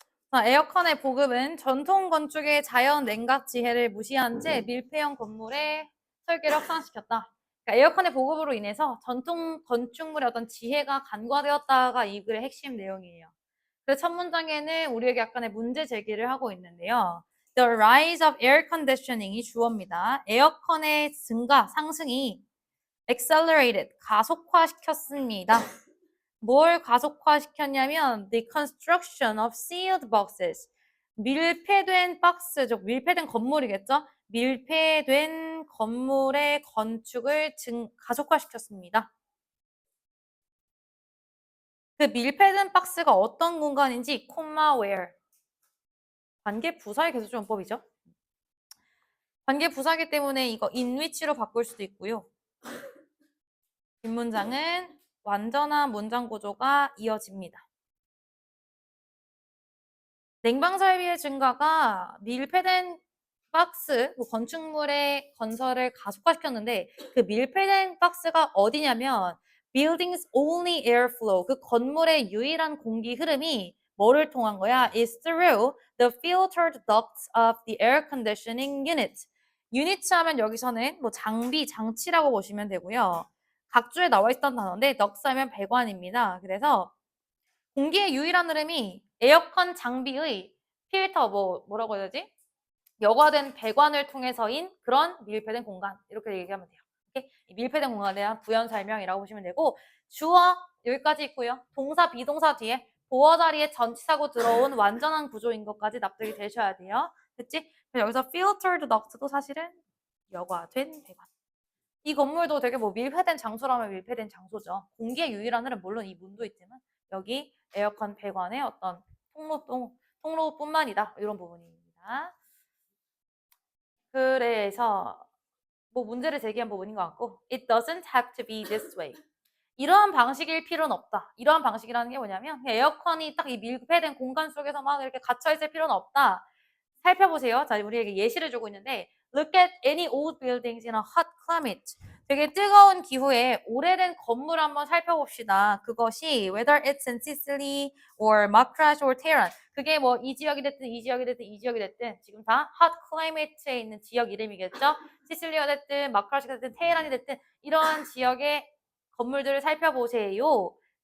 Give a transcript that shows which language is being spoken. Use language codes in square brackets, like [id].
[ko] 자, 에어컨의 보급은 전통 건축의 자연 냉각 지혜를 무시한 채 밀폐형 건물의 설계를 확산시켰다. 그러니까 에어컨의 보급으로 인해서 전통 건축물의 어떤 지혜가 간과되었다가 이 글의 핵심 내용이에요. 그래서 첫 문장에는 우리에게 약간의 문제 제기를 하고 있는데요. [en] The rise of air conditioning이 [ko] 주어입니다. 에어컨의 증가, 상승이 accelerated, 가속화시켰습니다. 뭘 가속화시켰냐면 [en] the construction of sealed boxes. [ko] 밀폐된 박스죠. 밀폐된 건물이겠죠. 밀폐된 건물의 건축을 가속화시켰습니다. 그 밀폐된 박스가 어떤 공간인지 콤마 where. 관계 부사의 계수조용법이죠. 관계 부사기 때문에 이거 in which로 바꿀 수도 있고요. 뒷문장은 완전한 문장 구조가 이어집니다. 냉방 설비의 증가가 밀폐된 박스, 건축물의 건설을 가속화시켰는데 그 밀폐된 박스가 어디냐면 [en] building's only airflow, [ko] 그 건물의 유일한 공기 흐름이 뭐를 통한 거야? [en] is through the filtered ducts of the air conditioning unit. [ko] 유니트 하면 여기서는 뭐 장비, 장치라고 보시면 되고요. 각주에 나와 있던 단어인데 ducts 하면 배관입니다. 그래서 공기의 유일한 흐름이 에어컨 장비의 필터, 뭐라고 해야 되지? 여과된 배관을 통해서인 그런 밀폐된 공간. 이렇게 얘기하면 돼요. 이렇게 밀폐된 공간에 대한 부연 설명이라고 보시면 되고, 주어 여기까지 있고요. 동사, 비동사 뒤에 보어 자리에 전치사고 들어온 완전한 구조인 것까지 납득이 되셔야 돼요. 됐지? 여기서 filtered duct도 사실은 여과된 배관. 이 건물도 되게 뭐 밀폐된 장소라면 밀폐된 장소죠. 공기의 유일한 흐름, 물론 이 문도 있지만 여기 에어컨 배관의 어떤 통로뿐만이다. 이런 부분입니다. 그래서 뭐 문제를 제기한 부분인 것 같고 [en] It doesn't have to be this way. [ko] 이러한 방식일 필요는 없다. 이러한 방식이라는 게 뭐냐면 에어컨이 딱 이 밀폐된 공간 속에서 막 이렇게 갇혀있을 필요는 없다. 살펴보세요. 자, 우리에게 예시를 주고 있는데 [en] Look at any old buildings in a hot climate. [ko] 되게 뜨거운 기후에 오래된 건물 한번 살펴봅시다. 그것이 [en] whether it's in Sicily or Macrash or Tehran. [ko] 그게 뭐 이 지역이 됐든 이 지역이 됐든 이 지역이 됐든 지금 다 [en] hot climate [ko] 에 있는 지역 이름이겠죠. 시실리가 됐든 마크라시가 됐든 테헤란이 됐든 이런 지역의 건물들을 살펴보세요.